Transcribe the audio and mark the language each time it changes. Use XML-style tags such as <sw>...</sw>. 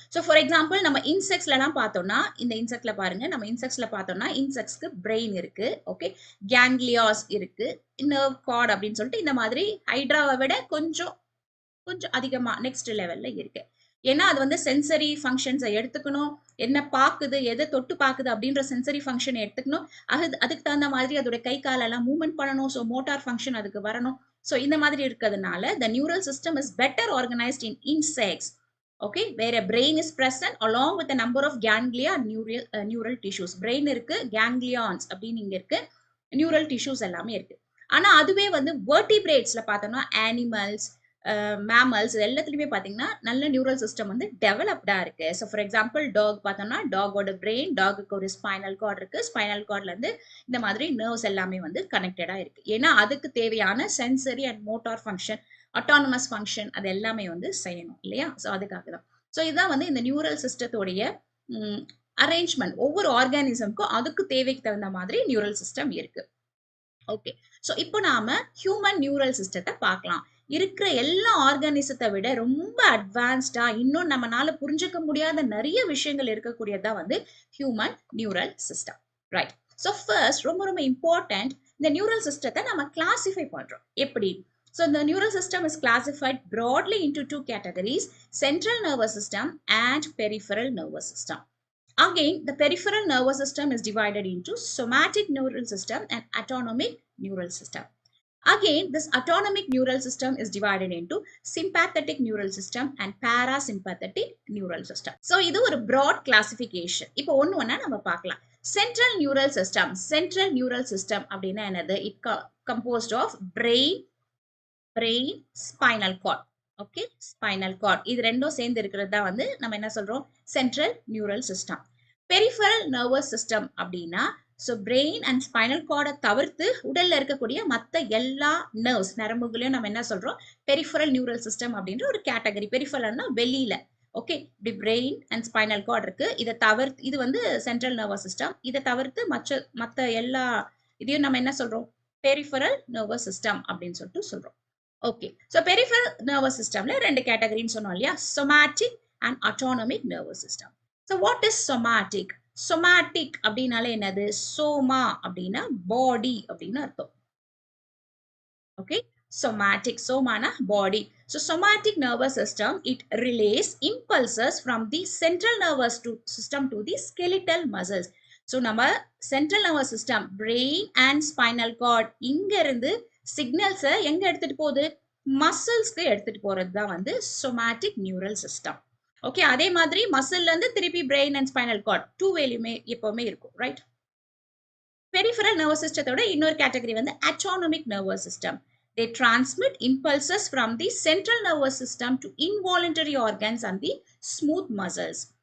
<ta>So for example நம்ம இன்செக்ட்ஸ்லாம் பார்த்தோம்னா, இந்த இன்செக்ட்ல பாருங்க, நம்ம இன்செக்ட்ஸ்ல பார்த்தோம்னா இன்செக்ட்ஸ்க்கு பிரெயின் இருக்கு, ஓகே, கேங்லியாஸ் இருக்கு, நர்வ் கார்ட் அப்படின்னு சொல்லிட்டு இந்த மாதிரி ஹைட்ராவை விட கொஞ்சம் கொஞ்சம் அதிகமா நெக்ஸ்ட் லெவல்ல இருக்கு. ஏன்னா அது வந்து சென்சரி ஃபங்க்ஷன்ஸை எடுத்துக்கணும், என்ன பாக்குது, எதை தொட்டு பாக்குது அப்படின்ற சென்சரி ஃபங்க்ஷன் எடுத்துக்கணும், அதுக்கு தகுந்த மாதிரி அதோட கை காலெல்லாம் மூவ்மெண்ட் பண்ணணும், ஸோ மோட்டார் ஃபங்க்ஷன் அதுக்கு வரணும். ஸோ இந்த மாதிரி இருக்கிறதுனால</ta> <en>the neural system is better organized in insects. Okay, where a brain is present along with a number of ganglia and neural tissues.</en> <ta>Brain இருக்கு, ganglions அப்படின்னு இங்க இருக்கு, neural tissues எல்லாமே இருக்கு. ஆனா அதுவே வந்து vertebrates பார்த்தோம்னா animals, mammals எல்லாத்துலயுமே பாத்தீங்கன்னா நல்ல நியூரல் சிஸ்டம் வந்து டெவலப்டா இருக்கு. ஸோ ஃபார் எக்ஸாம்பிள் டாக் பார்த்தோம்னா டாகோட பிரெயின், டாகுக்கு ஒரு ஸ்பைனல் கார்டு இருக்கு, ஸ்பைனல் கார்ட்ல இருந்து இந்த மாதிரி நர்வ்ஸ் எல்லாமே வந்து கனெக்டடா இருக்கு. ஏன்னா அதுக்கு தேவையான sensory and motor function, autonomous function அது எல்லாமே வந்து செய்யணும் இல்லையா? ஸோ அதுக்காக தான். ஸோ இதுதான் வந்து இந்த நியூரல் சிஸ்டத்தோடைய அரேஞ்ச்மெண்ட். ஒவ்வொரு ஆர்கானிசம்க்கும் அதுக்கு தேவைக்கு தகுந்த மாதிரி நியூரல் சிஸ்டம் இருக்கு. ஓகே, ஸோ இப்போ நாம ஹியூமன் நியூரல் சிஸ்டத்தை பார்க்கலாம். இருக்கிற எல்லா ஆர்கானிசத்தை விட ரொம்ப அட்வான்ஸ்டா, இன்னும் நம்மளால புரிஞ்சுக்க முடியாத நிறைய விஷயங்கள் இருக்கக்கூடியதா வந்து human neural system, right? So first ரொம்ப ரொம்ப இம்பார்ட்டன்ட், இந்த நியூரல் சிஸ்டத்தை நம்ம கிளாசிஃபை பண்றோம் எப்படி?</ta> <en>So the neural system is classified broadly into two categories: central nervous system and peripheral nervous system. Again, the peripheral nervous system is divided into somatic neural system and autonomic neural system. Again, this autonomic neural system is divided into sympathetic neural system and parasympathetic neural system.</en> <ta>So இது ஒரு broad classification. இப்போ ஒன்னு ஒண்ணா நம்ம பார்க்கலாம்.</ta> <en>Central neural system. Central neural system</en> <ta>அப்படின்னா என்னது?</ta> <en>It composed of brain, spinal cord.</en> <ta>Okay, spinal card இது ரெண்டும் சேர்ந்து இருக்கிறது தான் வந்து நம்ம என்ன சொல்றோம்? Central neural system. Peripheral nervous system அப்படின்னா ஸோ பிரெயின் அண்ட் ஸ்பைனல் கார்டை தவிர்த்து உடல்ல இருக்கக்கூடிய மற்ற எல்லா நர்வ்ஸ் நரம்புகளையும் நம்ம என்ன சொல்றோம்? பெரிஃபரல் நியூரல் சிஸ்டம் அப்படின்ற ஒரு கேட்டகரி. பெரிஃபரல்னா வெளியில, ஓகே, இப்படி பிரெயின் அண்ட் ஸ்பைனல் கார்டு இருக்கு, இதை தவிர்த்து இது வந்து சென்ட்ரல் நர்வஸ் சிஸ்டம். இதை தவிர்த்து மற்ற எல்லா இதையும் நம்ம என்ன சொல்றோம்? பெரிஃபரல் நர்வஸ் சிஸ்டம் அப்படின்னு சொல்லிட்டு சொல்றோம். ஓகே, ஸோ பெரிஃபரல் நர்வஸ் சிஸ்டம்ல ரெண்டு கேட்டகரின்னு சொன்னோம் இல்லையா? Somatic and autonomic nervous system.</ta> <en>So what is somatic?</en> <ta>Somatic அப்படின்னாலே என்னது? சோமா அப்படின்னா பாடி அப்படின்னு அர்த்தம்.</ta> <en>Okay, somatic, somana body. So somatic nervous system, it relays impulses from the central nervous system to the skeletal muscles.</en> <ta>So நம்ம central nervous system, brain and spinal cord இங்க இருந்து signals எங்க எடுத்துட்டு போகுது? மசில்ஸ்க்கு எடுத்துட்டு போறது தான் வந்து somatic neural system. ஓகே, அதே மாதிரி மசில்ல இருந்து திருப்பி brain and spinal cord two வேலையுமே எப்பவுமே இருக்கும், ரைட்? பெரிஃபரல் நர்வஸ் சிஸ்டத்தோட இன்னொரு கேட்டகரி வந்து autonomic nervous system.</ta> <en>They transmit impulses from the central nervous system to involuntary organs and the smooth muscles.</en>